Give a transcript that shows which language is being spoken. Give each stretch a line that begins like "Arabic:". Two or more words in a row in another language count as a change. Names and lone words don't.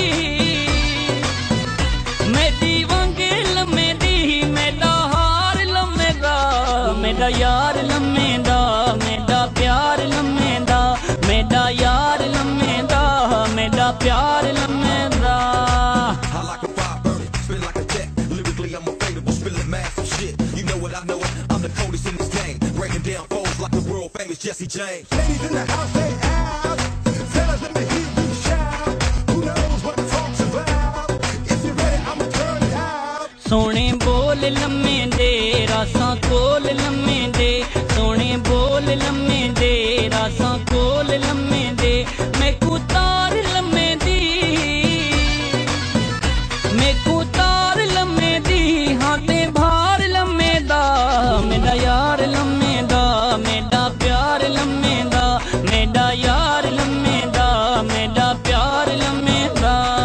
Punjabi: میری ونگ لمے دی میرا ہار لمے دا میرا یار لمے دا میرا پیار لمے دا میرا یار لمے دا میرا پیار لمے دا
English: I like a fire burning, spin like a jet. Lyrically, I'm unfadable, spilling massive shit. You know what I know it. I'm the coldest in this game, breaking down foes like the world famous Jesse James. Ladies in the house, say out. Fellas, let me hear you shout. Who knows what the talk's about? If you're ready, I'ma turn it out.
Punjabi: سونے بول لمے دے راساں کول لمے دے سونے بول لمے دے راساں کول لمے دے میں کو تار لمے دی میں کو تار لمے دی ہاں تے بھار لمے دا میرا یار لمے دا میرا پیار لمے دا میرا یار لمے دا میرا پیار لمے دا